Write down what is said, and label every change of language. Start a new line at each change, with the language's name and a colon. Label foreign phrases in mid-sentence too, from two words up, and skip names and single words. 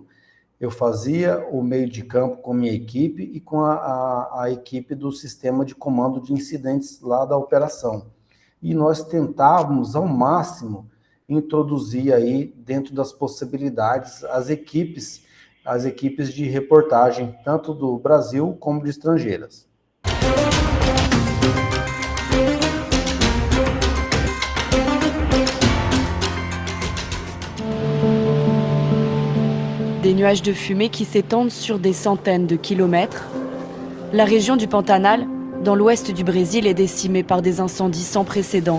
Portuguese: Eu fazia o meio de campo com a minha equipe e com a equipe do sistema de comando de incidentes lá da operação. E nós tentávamos, ao máximo, introduzir aí, dentro das possibilidades, as equipes de reportagem, tanto do Brasil como de estrangeiras.
French: Des nuages de fumée qui s'étendent sur des centaines de kilomètres. La région du Pantanal, dans l'ouest du Brésil, est décimée par des incendies sans précédent.